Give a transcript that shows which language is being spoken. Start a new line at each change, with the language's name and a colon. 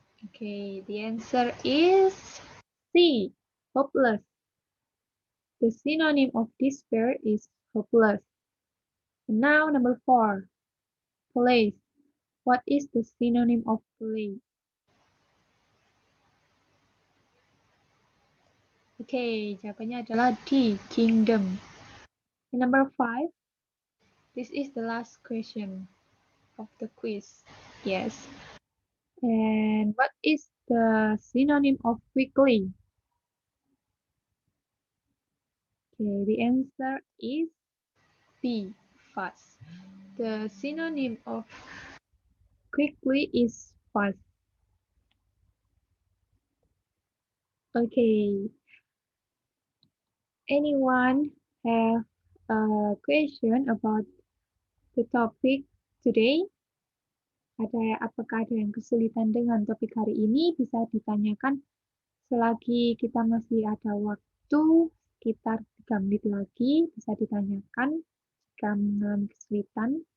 English: Okay, the answer is C, hopeless. The synonym of despair is hopeless. And now number 4, place. What is the synonym of place?
Indonesian: Okay, jawabannya adalah D, kingdom.
English: And number 5, this is the last question of the quiz. Yes. And what is the synonym of quickly? Okay, the answer is B, fast. The synonym of quickly is fast. Okay, anyone have a question about the topic today?
Indonesian: Apakah ada yang kesulitan dengan topik hari ini? Bisa ditanyakan selagi kita masih ada waktu, sekitar 3 menit lagi, bisa ditanyakan jika mengalami kesulitan.